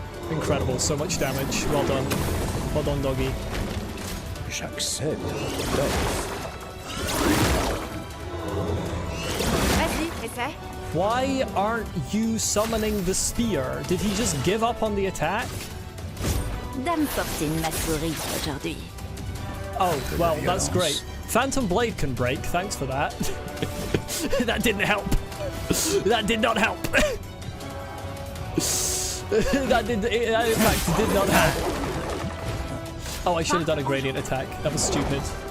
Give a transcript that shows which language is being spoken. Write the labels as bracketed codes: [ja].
[en] Incredible, so much damage. Well done. Well done, doggy. [fr] J'accepte. Vas-y, essaie. [en] Why aren't you summoning the spear? Did he just give up on the attack? [fr] Dame Fortune m'a souri aujourd'hui. [en] Oh, well, that's great. Phantom Blade can break, thanks for that. That didn't help. That did not help. That in fact did not help. Oh, I should have done a gradient attack. That was stupid.